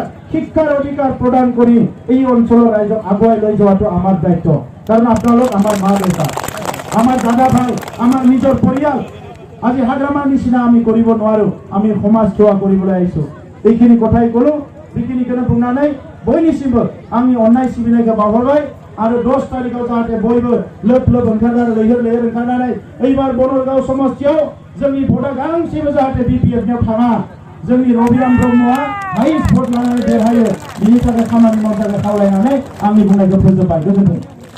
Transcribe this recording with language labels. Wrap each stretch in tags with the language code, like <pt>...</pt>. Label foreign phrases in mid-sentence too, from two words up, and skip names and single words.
<as>শিক্ষাৰ অধিকাৰ প্ৰদান কৰি এই অঞ্চলৰ ৰাইজক আগুৱাই লৈ যোৱাটো আমাৰ দায়িত্ব কাৰণ আপোনালোক আমাৰ মা দেউতা আমাৰ দাদা ভাই আমাৰ নিজৰ পৰিয়াল আজি হাগ্ৰামাৰ নিচিনা আমি কৰিব নোৱাৰো আমি সমাজ সেৱা কৰিবলৈ আহিছো এইখিনি কথাই কলো বিকিনি কেনে</as> <brx>বুंनानै बयनिसिमबो आंनि अननाय सिबिनायखौ बावहरबाय आरो 10 तारिखआव जाहाथे बयबो लोब लोब ओंखारनानै लैहोर ओंखारनानै एबार बनरगाव समस्तियाव जोंनि भटआ गांसेबो जाहाथे बिपिएफनियाव थाङा जोंनि रबिराम ब्रह्मआ हाइस भट लानानै देरहायो बिनि थाखाय खामानि मावनो थाखाय खावलायनानै आंनि बुंनायखौ फोजोबबाय गोजोन्थों</brx>